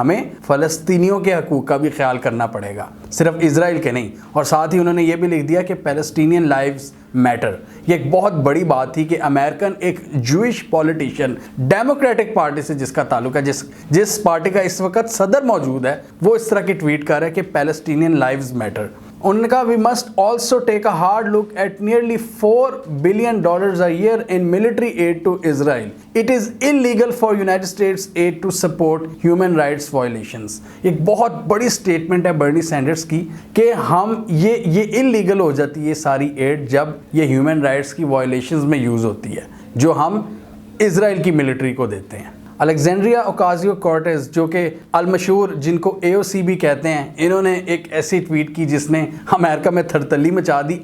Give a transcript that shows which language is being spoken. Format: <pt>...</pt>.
<ur>ہمیں فلسطینیوں کے حقوق کا بھی خیال کرنا پڑے گا، صرف اسرائیل کے نہیں. اور ساتھ ہی انہوں نے یہ بھی لکھ دیا کہ</ur> <en>Palestinian lives matter.</en> <ur>یہ ایک بہت بڑی بات تھی کہ امریکن ایک جوئش پولیٹیشین ڈیموکریٹک پارٹی سے جس کا تعلق ہے، جس پارٹی کا اس وقت صدر موجود ہے، وہ اس طرح کی ٹویٹ کر رہا ہے کہ</ur> <en>Palestinian lives matter.</en> <ur>انہوں نے کہا</ur> <en>we must also take a hard look at nearly $4 billion a year in military aid to Israel. It is illegal for United States aid to support human rights violations.</en> <ur>ایک بہت بڑی statement ہے برنی senders کی کہ ہم یہ illegal ہو جاتی ہے ساری ایڈ جب یہ ہیومن رائٹس کی وائلیشنز میں یوز ہوتی ہے جو ہم اسرائیل کی ملٹری کو دیتے ہیں. الیگزینڈریا اوکازیو کورٹیز جو کہ المشہور جن کو AOC بھی کہتے ہیں، انہوں نے ایک ایسی ٹویٹ کی جس نے امریکہ میں تھرتلی مچا دی.</ur>